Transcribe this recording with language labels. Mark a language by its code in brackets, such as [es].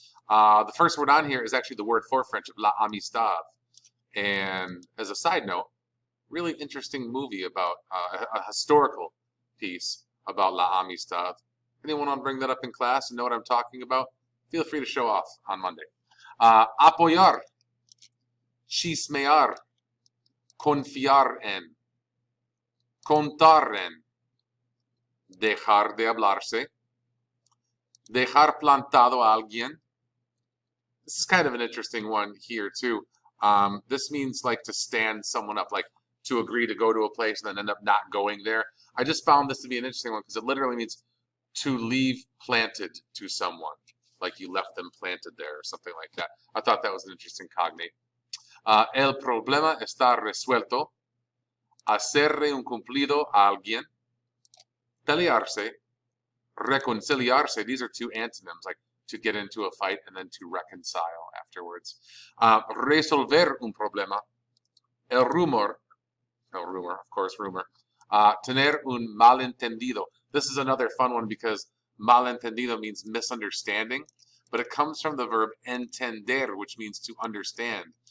[en] The first word on here is actually the word for friendship, [es] la amistad. [en] And as a side note, really interesting movie about a historical piece about [es] la amistad. [en] Anyone want to bring that up in class and know what I'm talking about? Feel free to show off on Monday. [es] Apoyar. Chismear, confiar en, contar en, dejar de hablarse, dejar plantado a alguien. [en] This is kind of an interesting one here too. This means like to stand someone up, like to agree to go to a place and then end up not going there. I just found this to be an interesting one because it literally means to leave planted to someone, like you left them planted there or something like that. I thought that was an interesting cognate. [es] El problema está resuelto. Hacerle un cumplido a alguien. Pelearse. Reconciliarse. [en] These are two antonyms, like to get into a fight and then to reconcile afterwards. [es] Resolver un problema. El rumor. No, rumor, [en] of course, [es] rumor. Tener un malentendido. [en] This is another fun one because malentendido means misunderstanding, but it comes from the verb entender, which means to understand.